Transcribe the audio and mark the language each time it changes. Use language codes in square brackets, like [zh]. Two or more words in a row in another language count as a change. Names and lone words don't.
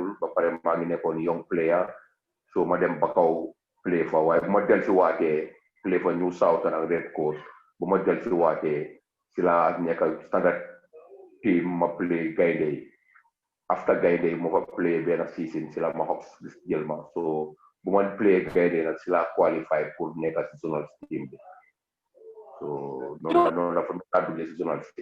[wo] ba pare maa ngi nekkoon [en] young player [wo] so ma dem Bakaw play fa waaye bu ma del si waatee play fa New Southern ak Red Coast bu ma del si waatee si la nekk [en] standard team [wo] ma play gaynde yi after gaynde yi ma fa play benn season si la ma Hawks jël ma so bu ma play gaynde nag si la qualify pour nekk si [en] zonal team [wo] bi so noonu la fa duggee si [en] zonal team.